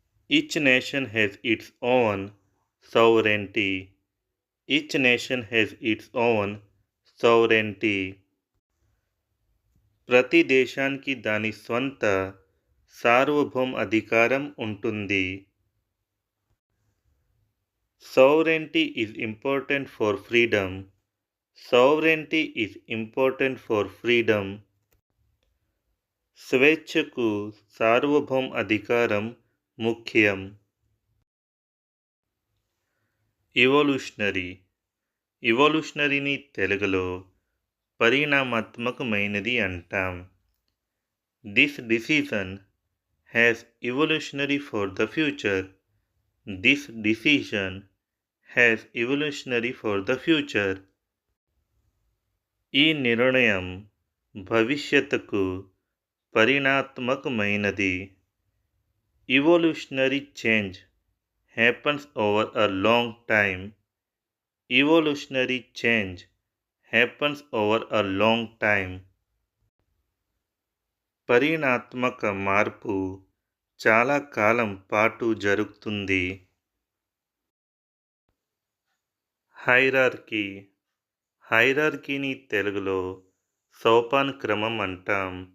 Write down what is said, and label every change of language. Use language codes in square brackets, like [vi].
[en] Each nation has its own sovereignty. Each nation has its own sovereignty. [te] ప్రతి దేశానికి దాని స్వంత సార్వభౌమ అధికారం ఉంటుంది. [en] Sovereignty is important for freedom. Sovereignty is important for freedom. [te] స్వేచ్ఛకు సార్వభౌమ అధికారం ముఖ్యం. ఇవల్యూషనరీ ఇవల్యూషనరీని తెలుగులో పరిణామాత్మకమైనది అంటాం. [en] This decision has evolutionary for the future. This decision has evolutionary for the future. [te] ఈ నిర్ణయం భవిష్యత్తుకు పరిణామాత్మకమైనది. [en] Evolutionary change happens over a long time. Evolutionary change happens over a long time. [te] పరిణాత్మక మార్పు చాలా కాలం పాటు జరుగుతుంది. హైరార్కీ హైరార్కీని తెలుగులో సోపానక్రమం అంటాం.